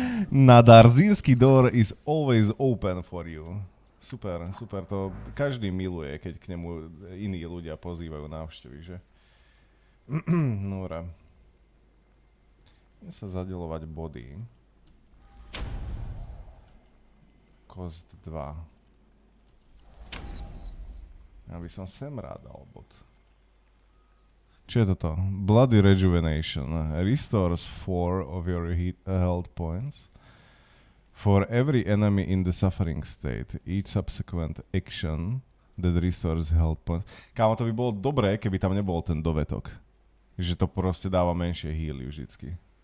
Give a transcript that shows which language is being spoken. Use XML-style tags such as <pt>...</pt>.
<en>Nadarzynski door is always open for you.</en> <sk>Super, to každý miluje, keď k nemu iní ľudia pozývajú návštevy, že? Dobre. Idem sa zadeľovať body. Kost 2. Ja by som sem rád dal bod. Čo je toto?</sk> <en>Bloody Rejuvenation. Restores 4 of your health points. For every enemy in the suffering state, each subsequent action that restores health points.</en> <sk>Kámo, to by bolo dobré, keby tam nebol ten dovetok. Že to proste dáva menšie healy vždycky.</sk>